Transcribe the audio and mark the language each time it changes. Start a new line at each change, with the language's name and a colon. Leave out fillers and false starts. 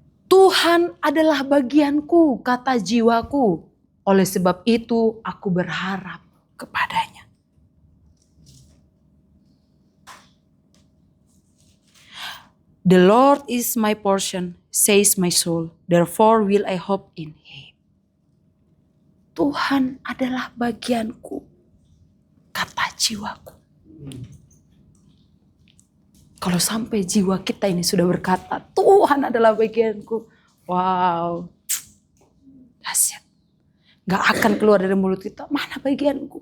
Indonesian: Tuhan adalah bagianku, kata jiwaku. Oleh sebab itu aku berharap kepadanya.
English: The Lord is my portion, says my soul. Therefore will I hope in Him.
Indonesian: Tuhan adalah bagianku, kata jiwaku. Kalau sampai jiwa kita ini sudah berkata, Tuhan adalah bagianku. Wow, dahsyat. Gak akan keluar dari mulut kita, mana bagianku?